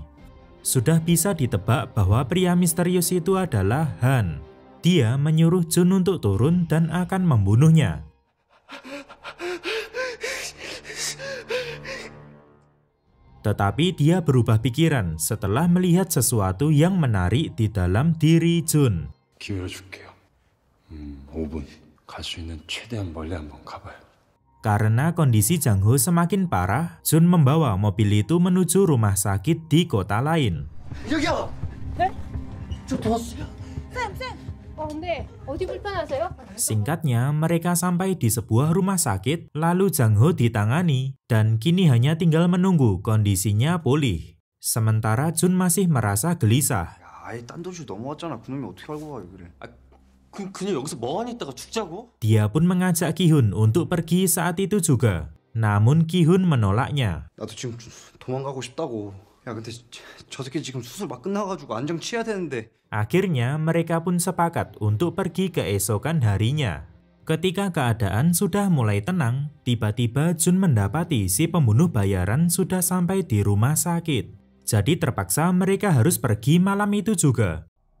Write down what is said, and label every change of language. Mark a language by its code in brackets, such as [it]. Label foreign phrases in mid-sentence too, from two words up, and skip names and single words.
[id] Sudah bisa ditebak bahwa pria misterius itu adalah Han. Dia menyuruh Jun untuk turun dan akan membunuhnya. Tetapi dia berubah pikiran setelah melihat sesuatu yang menarik di dalam diri Jun. [ko] 기회를 줄게요. 5분. 갈 수 있는 최대한 멀리 한번 가봐요. [id] Karena kondisi Jang-ho semakin parah, Jun membawa mobil itu menuju rumah sakit di kota lain. [ko] 여기요. 네? 저 도와주세요. 쌤. 네. 어디 불편하세요? [id] Singkatnya, mereka sampai di sebuah rumah sakit, lalu Jang-ho ditangani, dan kini hanya tinggal menunggu kondisinya pulih. Sementara Jun masih merasa gelisah. [ko] 아예 딴 도시 넘어왔잖아. 그놈이 어떻게 알고 가 그래. 그냥 여기서 멍하니 있다가 죽자고? [id] Dia pun mengajak Ki-hun untuk pergi saat itu juga. Namun Ki-hun menolaknya. [ko] 나도 지금 도망가고 싶다고. 야 근데 저 새끼 지금 수술 막 끝나가지고 안정 취해야 되는데. [id] Akhirnya mereka pun sepakat untuk pergi keesokan harinya. Ketika keadaan sudah mulai tenang, tiba-tiba Jun mendapati si pembunuh bayaran sudah sampai di rumah sakit. Jadi terpaksa mereka harus pergi malam itu juga.